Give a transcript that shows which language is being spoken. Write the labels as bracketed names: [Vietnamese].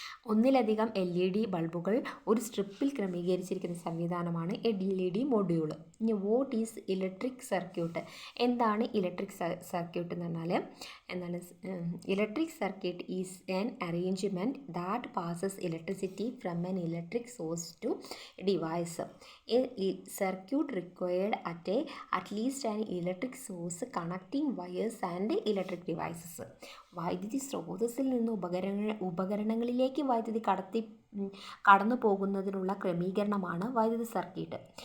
[Malayalam] ഒന്നിലധികം LED ബൾബുകൾ ഒരു സ്ട്രിപ്പിൽ ക്രമീകരിച്ചിരിക്കുന്ന സംവിധാനമാണ് LED മൊഡ്യൂൾ. ഇനി [English] What is electric circuit? [Malayalam] എന്താണ് ഇലക്ട്രിക് സർക്യൂട്ട് എന്ന് പറഞ്ഞാൽ എന്താണ്? [English] Electric circuit is an arrangement that passes electricity from an electric source to device. A circuit required at least an electric source connecting wires and electric devices. [Malayalam] വൈദ്യുതി സ്രോതസ്സിൽ നിന്ന് ഉപകരണങ്ങളിലേക്ക് വൈദ്യുതി കടന്നു പോകുന്നതിനുള്ള ക്രമീകരണമാണ് വൈദ്യുത സർക്യൂട്ട്.